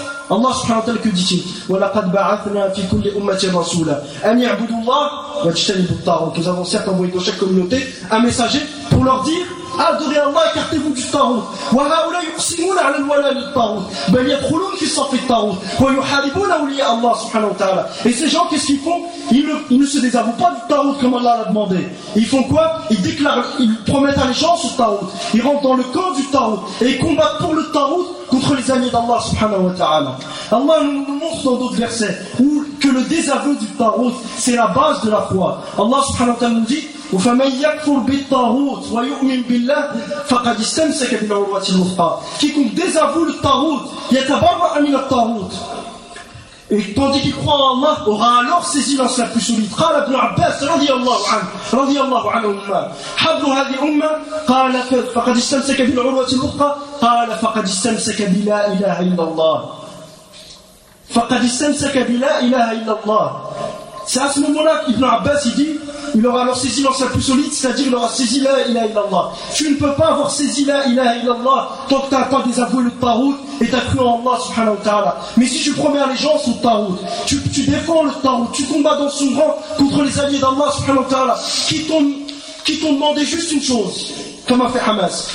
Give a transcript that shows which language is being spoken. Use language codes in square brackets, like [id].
[fr] Allah subhanahu wa ta'ala que dit-il: [ar] وَلَقَدْ بَعَثْنَا فِي كُلِّ أُمَّةٍ رَسُولًا أَنْ يَعْبُدُوا اللَّهَ وَاجْتَنِبُوا الطَّاغُوتَ. [fr] Nous avons certes envoyé dans chaque communauté un messager pour leur dire: adorez Allah, écartez-vous du tarout. [ar] وهؤلاء يقسمون على الولاء للطاغوت بل يدخلون في صف الطاغوت ويحاربون أولياء الله سبحانه وتعالى. [fr] Et ces gens, qu'est-ce qu'ils font? Ils ne se désavouent pas du tarout comme Allah l'a demandé. Ils font quoi? Ils déclarent, ils promettent allégeance au tarout. Ils rentrent dans le camp du tarout et ils combattent pour le tarout contre les amis d'Allah subhanahu wa ta'ala. Allah nous montre dans d'autres versets où que le désaveu du tarout, c'est la base de la foi. Allah subhanahu wa ta'ala nous dit: [ar] وَفَمَنْ يَكْفُرْ بِالطَّاغُوتِ وَيُؤْمِنْ بِاللَّهِ فَقَدْ اسْتَمْسَكَ بِالْعُرْوَةِ الْوُثْقَى. [fr] Quiconque désavoue le tarout, [ar] يَتَبَرَّأَ مِنَ الطَّاغُوتِ. [fr] Et tandis qu'il croit en Allah, aura alors saisi l'anse la plus solide. [ar] قال ابن عباس رضي الله عنه رضي الله عنهما حبل هذه أمة قال فقد استمسك بالعروة الوثقى قال فقد استمسك بلا إله إلا الله فقد استمسك بلا إله إلا الله. [fr] C'est à ce moment-là qu'Ibn Abbas il dit, il aura alors saisi l'anse la plus solide, c'est-à-dire il aura saisi la ilaha illallah. Tu ne peux pas avoir saisi la ilaha illallah tant que tu n'as pas désavoué le tarout et tu as cru en Allah subhanahu wa ta'ala. Mais si tu promets allégeance au tarout, tu défends le tarout, tu combats dans son rang contre les alliés d'Allah subhanahu wa ta'ala, qui t'ont demandé juste une chose, comme a fait Hamas.